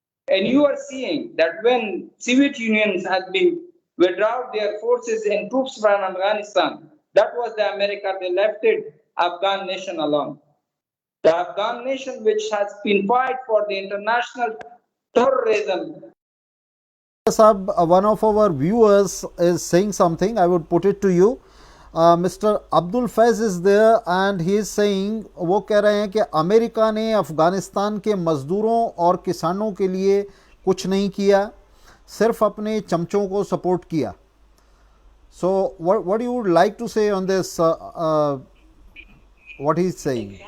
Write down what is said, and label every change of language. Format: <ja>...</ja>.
<en>And you are seeing that when Soviet Union has been withdrawn their forces and troops from Afghanistan, that was the America, they left it, Afghan nation alone. The Afghan nation which has been fight for the international terrorism. Sab, one of our viewers is saying something. I would put it to you. Mr.</en> <hi>Abdul Faiz</hi> <en>is there and he is saying,</en> <hi>वो कह रहे हैं कि America ने अफ़गानिस्तान के मज़दूरों और किसानों के लिए कुछ नहीं किया, सिर्फ अपने चमचों को सपोर्ट किया.</hi> <en>So what you would like to say on this, what he is saying?</en>